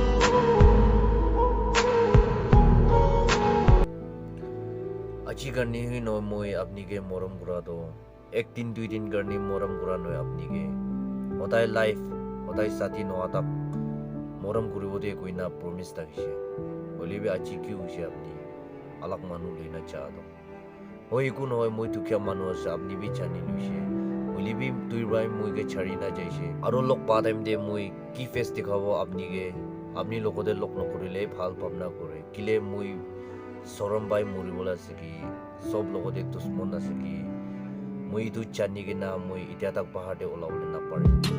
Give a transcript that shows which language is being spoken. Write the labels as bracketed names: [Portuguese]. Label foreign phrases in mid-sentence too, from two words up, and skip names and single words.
[Naga Pidgin] achi karni hi noi moi apni ke moram kura do ek din dui din karni moram kura noi apni ke hodai life hodai sati no atak moram kuribo de koina promise takise holi bi achi ki hoise apni alak manu leina cha do hoi ku noi moi tukya manu ase apni bi chani luise holi bi tui bai moi ke chari na jaise aro lok pa time de moi ki face dikhabo apni ke apni lokode lok no kurile bhal pamna kore kile moi soram bai muri bola se ki sob lokode dusmon ase ki moi tu chani ke na moi itia tak bahar de ola ole na pare